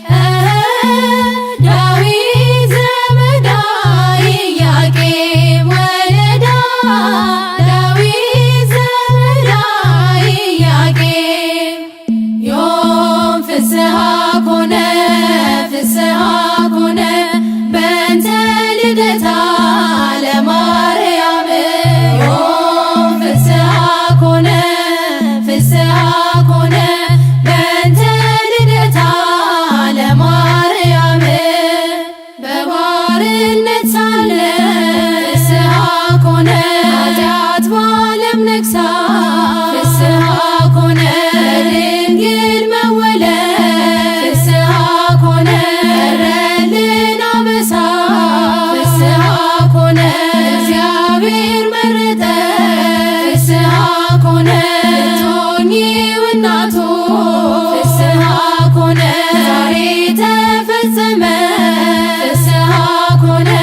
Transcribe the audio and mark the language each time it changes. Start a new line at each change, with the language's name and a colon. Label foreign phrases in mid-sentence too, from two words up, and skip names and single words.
Geez: ዳዊት ዘመዳ ኢያቄም ወለዳ ዳዊት ዘመዳ ኢያቄም ዮም ፍስሐ ኮነ ፍስሐ ኮነ በእንተ ልደታ ለማርያም ዮም ፍስሐ ኮነ ፍስሐ ኮነ በእንተ ልደታ ለማርያም
Amharic: በባርነት ሳለ
Geez: ፍስሐ ኮነ
Amharic: ኃጢአት በዓለም ነግሳ
Geez: ፍስሐ ኮነ
Amharic: ድንግል መወለድ
Geez: ፍስሐ ኮነ
Amharic: ቀረልን አበሳ
Geez: ፍስሐ ኮነ
Amharic: እግዚአብሔር መረጠ
Geez: ፍስሐ ኮነ
Amharic: ልትሆኚው እናቱ
Geez: ፍስሐ ኮነ
Amharic: ዛሬ ተፈጸመ
Geez: ፍስሐ ኮነ